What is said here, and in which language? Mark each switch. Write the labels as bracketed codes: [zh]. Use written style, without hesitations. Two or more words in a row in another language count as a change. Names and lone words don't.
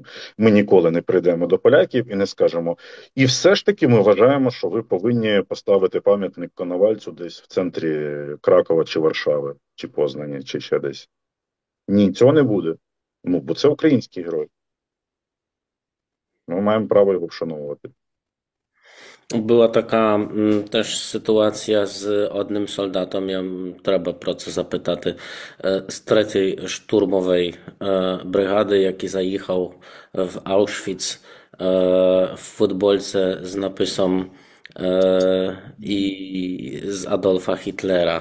[uk] Ми ніколи не прийдемо до поляків і не скажемо. І все ж таки ми вважаємо, що ви повинні поставити пам'ятник Коновальцю десь в центрі Кракова чи Варшави, чи Познані, чи ще десь. Ні, цього не буде. Ну, бо це український герой. Ми маємо право його вшановувати. [pl] Była taka też sytuacja z [uk] одним солдатом, треба про це запитати, з 3-ї штурмової бригади, який заїхав в Аушвіц в футбольce з написом і з Адольфа Гітлера.